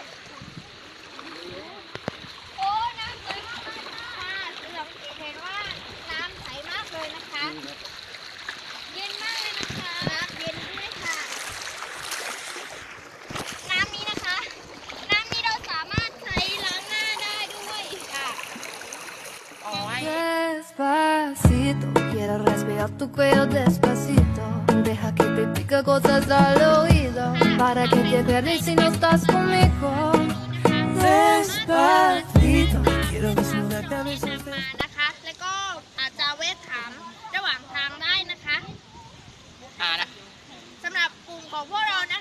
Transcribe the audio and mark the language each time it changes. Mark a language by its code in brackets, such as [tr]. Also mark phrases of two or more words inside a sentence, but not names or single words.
[th] โอ้น้ำสวยมากเลยค่ะเสือเห็นว่าน้ำใสมากเลยนะคะ เย็นมากเลยนะคะน้ำเย็นด้วยค่ะ น้ำนี้นะคะ น้ำนี้เราสามารถใช้ล้างหน้าได้ด้วยค่ะ [es] Despacito, quiero respirar tu cuello despacito. Deja que te diga cosas al oído para que te acuerdes si no estás conmigo. Despacito, quiero desnudarte a besos. [th] มานะคะ แล้วก็อาจจะแวะถามระหว่างทางได้นะคะ นะ สำหรับกลุ่มของพวกเรา